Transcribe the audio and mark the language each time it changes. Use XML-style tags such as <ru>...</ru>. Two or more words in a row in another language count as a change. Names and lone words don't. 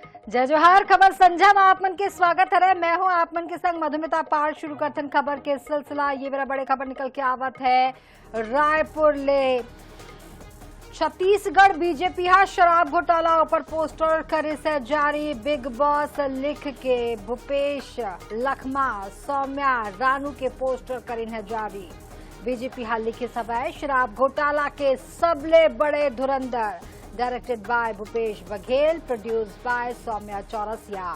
<hne>जय जोहार। खबर संझा में आप मन के स्वागत है। मैं हूं आप मन के संग मधुमिता पाल। शुरू करथन खबर के सिलसिला। ये मेरा बड़े खबर निकल के आवत है रायपुर ले। छत्तीसगढ़ बीजेपी हा शराब घोटाला ऊपर पोस्टर करे से जारी। बिग बॉस लिख के भूपेश, लखमा, सौम्या, रानू के पोस्टर करीन है जारी। बीजेपी हा लिखे सभाए शराब घोटाला के सबले बड़े धुरंधर।</hne> <en>directed by Bhupesh Baghel, produced by Saumya Chaurasia.</en>